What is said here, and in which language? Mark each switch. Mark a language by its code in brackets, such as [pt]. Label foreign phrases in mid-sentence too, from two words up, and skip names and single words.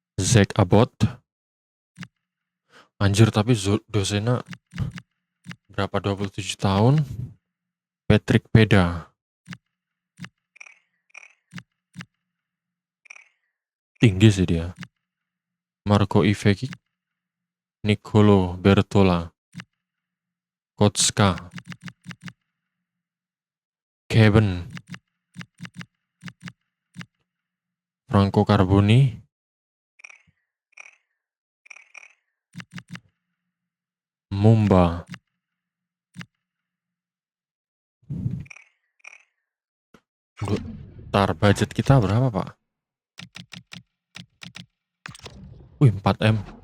[id] Zach Abbott. Anjir, tapi dosennya berapa, 27 tahun. Patrick Peda. Tinggi sih dia. Marco Iveki. Nicolo Bertola. Kotska. Kevin. Franco Carboni. Mumba. Ntar budget kita berapa, Pak? Wih, 4M.